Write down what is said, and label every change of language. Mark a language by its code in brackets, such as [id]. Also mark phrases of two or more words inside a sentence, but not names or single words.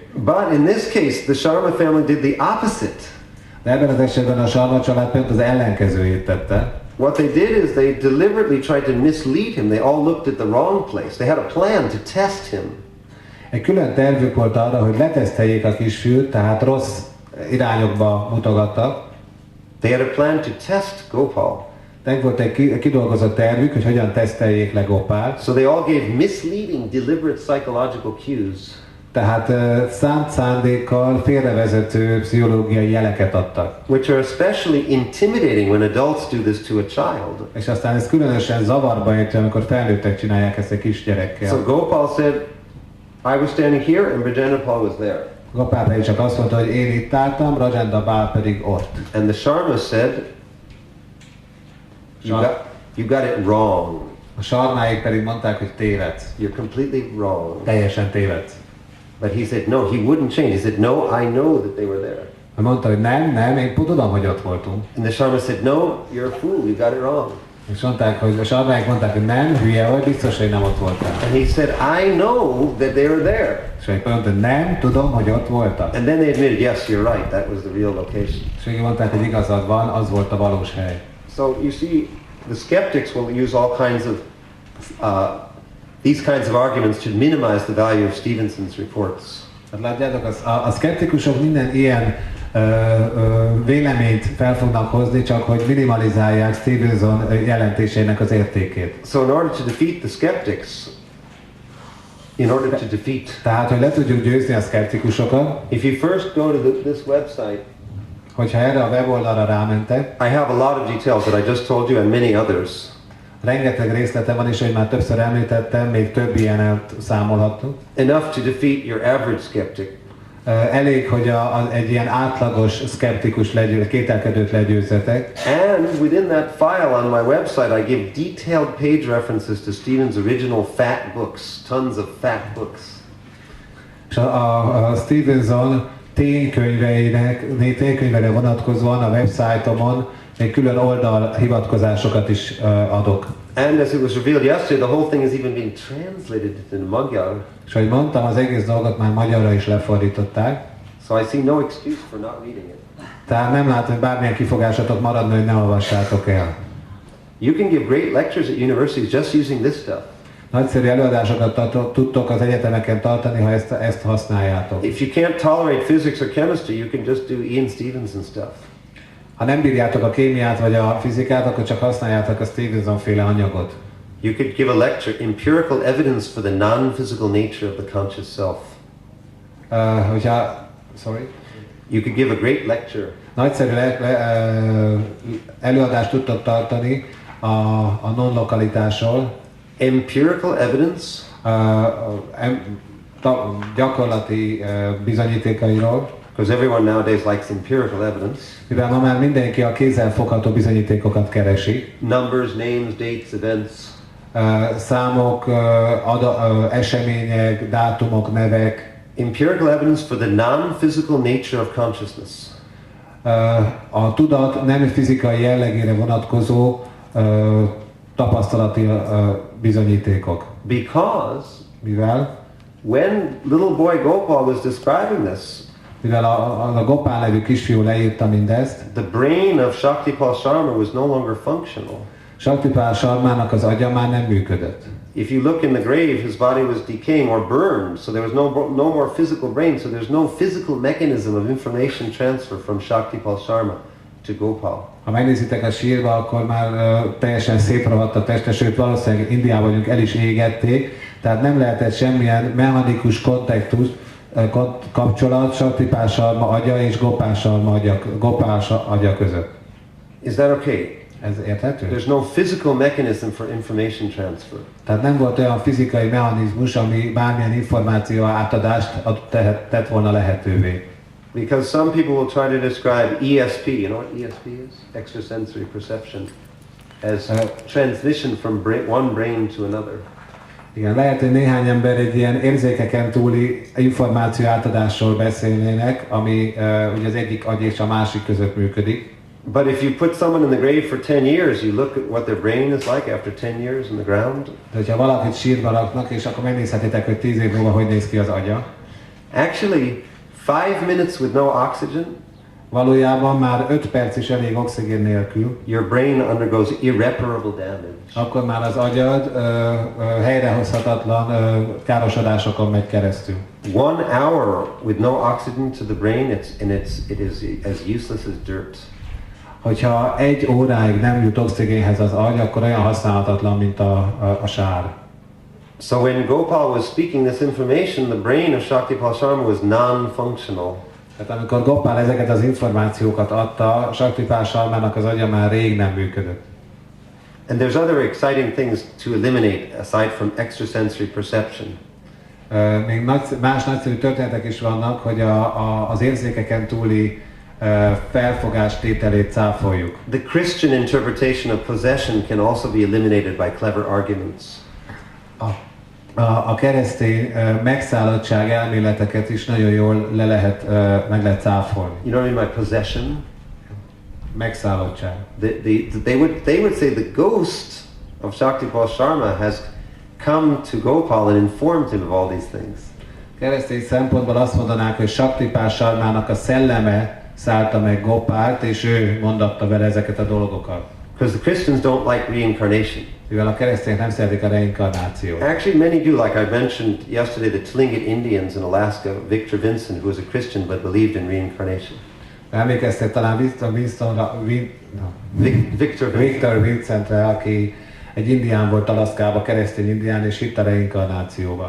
[en] But in this case, the Sharma family did the opposite. [hu] De ebben az esetben a Sharma család pont az ellenkezőjét tette. [en] What they did is they deliberately tried to mislead him. They all looked at the wrong place. They had a plan to test him. [hu] Egy külön tervük volt arra, hogy leteszteljék a kisfiút, tehát rossz irányokba mutogattak. [en] They had a plan to test Gopal. [hu] Volt egy kidolgozott tervük, hogy hogyan teszteljék le Gopált. [en] So they all gave misleading, deliberate psychological cues. [hu] Tehát szánt szándékkal félrevezető pszichológiai jeleket adtak. [en] Which are especially intimidating when adults do this to a child. [hu] És aztán ez különösen zavarba ejtő, amikor felnőttek csinálják ezt egy kisgyerekkel. [en] So Gopal said, I was standing here and Brajendra was there. [hu] Gopál pedig csak azt mondta, hogy én itt álltam, Rajendra Pál pedig ott. [en] And the Sharma said, you got it wrong. [hu] A sarmáik pedig mondták, hogy tévedsz. [en] You're completely wrong. [hu] Teljesen tévedsz. [en] But he said, no, he wouldn't change. He said, no, I know that they were there. [hu] Mondta, hogy nem, én tudom, hogy ott voltunk. [en] And the Sharma said, no, you're a fool, you got it wrong. [hu] És mondták, hogy a sarmáik mondták, hogy nem, hülye vagy, biztos, hogy nem ott voltál. [en] And he said, I know that they were there. [hu] És akkor mondta, nem, tudom, hogy ott voltak. [en] And then they admitted, yes, you're right, that was the real location. [hu] És akkor mondták, hogy igazad van, az volt a valós hely. [en] So you see, the skeptics will use all kinds of these kinds of arguments to minimize the value of Stevenson's reports. [hu] Hát látjátok, a szkeptikusok minden ilyen véleményt fel fognak hozni, csak hogy minimalizálják Stevenson jelentésének az értékét. [en] So in order to defeat the skeptics, [hu] tehát, hogy le tudjuk győzni a szkeptikusokat, [en] if you first go to this website, [hu] hogyha erre a weboldalra rámentek, [en] I have a lot of details that I just told you and many others. [hu] Rengeteg részlete van, és hogy már többször említettem, még több ilyenet számolhatunk. [en] Enough to defeat your average skeptic. [hu] Elég, hogy egy ilyen átlagos szkeptikus kételkedőt legyőzzetek. [en] And within that file on my website I give detailed page references to Stevens' original fat books, tons of fat books. [hu] És a Stevenson ténykönyveire vonatkozóan a websájtomon még külön oldal hivatkozásokat is adok. [en] And as it was revealed yesterday, the whole thing has even been translated into Magyar. [hu] És ahogy mondtam, az egész dolgot már magyarra is lefordították. [en] So I see no excuse for not reading it. [hu] Tehát nem látom, hogy bármilyen kifogásatok maradna, hogy ne olvassátok el. [en] You can give great lectures at universities just using this stuff. [hu] Nagyszerű előadásokat tudtok az egyetemeken tartani, ha ezt használjátok. [en] If you can't tolerate physics or chemistry, you can just do Ian Stevenson stuff. [hu] Ha nem bírjátok a kémiát vagy a fizikát, akkor csak használjátok a Stevenson-féle anyagot. [en] You could give a lecture, Empirical Evidence for the Non-Physical Nature of the Conscious Self. You could give a great lecture. [hu] Nagyszerű előadást tudtok tartani a non-lokalitásról. [en] Empirical evidence. [hu] Gyakorlati bizonyítékairól. [en] Because everyone nowadays likes empirical evidence. [hu] Mivel ma már mindenki a kézzelfogható bizonyítékokat keresi. [en] Numbers, names, dates, events. [hu] Számok, események, dátumok, nevek. [en] Empirical evidence for the non-physical nature of consciousness. [hu] A tudat nem fizikai jellegére vonatkozó tapasztalati bizonyítékok. [en] Because [hu] mivel [en] when little boy Gopal was describing this, [hu] mivel a Gopál nevű kisfiú leírta mindezt, [en] the brain of Shaktipal Sharma was no longer functional. [hu] Shaktipal Sharmának az agya már nem működött. [en] If you look in the grave, his body was decaying or burned, so there was no more physical brain, so there's no physical mechanism of information transfer from Shaktipal Sharma to Gopal. [hu] Ha megnézitek a sírba, akkor már teljesen szétrohadt a teste, sőt valószínűleg Indiában vagyunk, el is égették, tehát nem lehetett semmilyen mechanikus kapcsolat Shaktipal Sharma agya és Gopal agya között. [en] Is that okay? [hu] Ez érthető? [en] There's no physical mechanism for information transfer. [hu] Tehát nem volt olyan fizikai mechanizmus, ami bármilyen információ átadást tett volna lehetővé. [en] Because some people will try to describe ESP, you know what ESP is? Extrasensory perception, as transmission from one brain to another. [hu] Igen, lehet, hogy néhány ember egy ilyen érzékeken túli információ átadásról beszélnének, ami ugye az egyik agy és a másik között működik. [en] But if you put someone in the grave for 10 years, you look at what their brain is like after 10 years in the ground. [hu] De hogyha valakit sírba raknak, és akkor megnézhetitek, hogy 10 év múlva hogy néz ki az agya. [en] Actually, 5 minutes with no oxygen. [hu] Valójában már 5 perc is elég oxigén nélkül. [en] Your brain undergoes irreparable damage. [hu] Akkor már az agyad helyrehozhatatlan károsodásokon megy keresztül. [en] 1 hour with no oxygen to the brain, it is as useless as dirt. [hu] hogyha 1 óráig nem jut oxigénhez az agy, akkor olyan használhatatlan, mint a sár. [en] So when Gopal was speaking this information, the brain of Shaktipal Sharma was non-functional. [hu] Tehát amikor Gopal ezeket az információkat adta, Shaktipal Sharmának az agya már rég nem működött. [en] And there's other exciting things to eliminate aside from extrasensory perception. [hu] Még más nagyszerű történetek is vannak, hogy az érzékeken túli felfogás tételét cáfoljuk. [en] The Christian interpretation of possession can also be eliminated by clever arguments. [hu] A keresztény megszállottság elméleteket is nagyon jól meg lehet cáfolni. [en] You know what I mean by possession? [hu] Megszállottság. [en] They would say the ghost of Shaktipal Sharma has come to Gopal and informed him of all these things. [hu] Keresztény szempontból azt mondanák, hogy Shaktipal Sharmának a szelleme szállta meg Gopált, és ő mondatta vele ezeket a dolgokat. [en] Because the Christians don't like reincarnation. [hu] Mivel a keresztények nem szeretik a reinkarnációt. [en] Actually, many do. Like I mentioned yesterday, the Tlingit Indians in Alaska, Victor Vincent, who was a Christian but believed in reincarnation. [hu] Emlékeztek talán Victor Vincentre, aki egy indián volt Alaszkában, keresztény indián, és hitt a reinkarnációba.